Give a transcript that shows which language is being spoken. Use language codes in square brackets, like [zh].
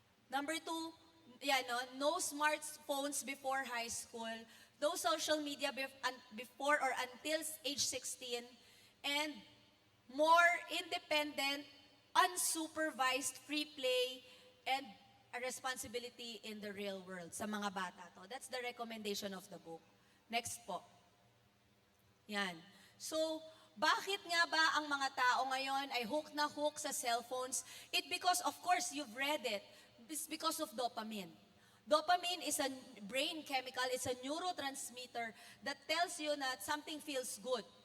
[en] Number 2, no smartphones before high school, no social media before or until age 16, and more independent, unsupervised free play, and a responsibility in the real world [tl] sa mga bata [en] to. That's the recommendation of the book. Next po. Yan. [tl] So, bakit nga ba ang mga tao ngayon ay hook na hook sa cellphones? [en] Because, of course, you've read it. It's because of dopamine. Dopamine is a brain chemical, it's a neurotransmitter that tells you that something feels good.